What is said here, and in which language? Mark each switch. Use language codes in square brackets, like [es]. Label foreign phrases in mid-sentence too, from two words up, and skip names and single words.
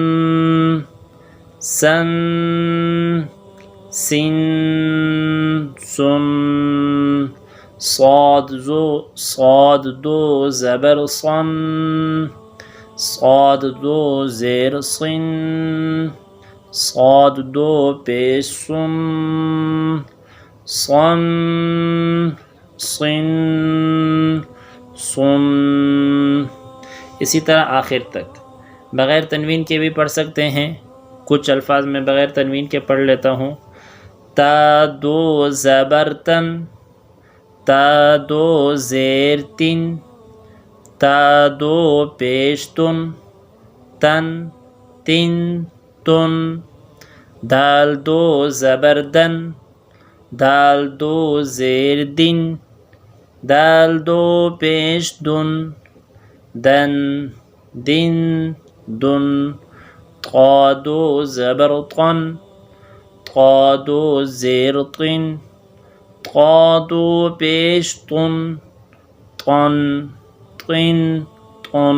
[ur] سن سن سن، صاد دو زبر صن، صاد دو زیر صن، صاد دو پیش صن، صن صن صن، اسی طرح آخر تک بغیر تنوین کے بھی پڑھ سکتے ہیں. کچھ الفاظ میں بغیر تنوین کے پڑھ لیتا ہوں. تا دو زبر تن، تا دو زیر تن، تا دو پیش تن، تن تن تن، دال دو زبر دن، دال دو زیر دن، دال دو پیش دن، دن دن دن، طا دو زبر طن، طا دو زیر طن، طا دو پیش طن، طن طن طن.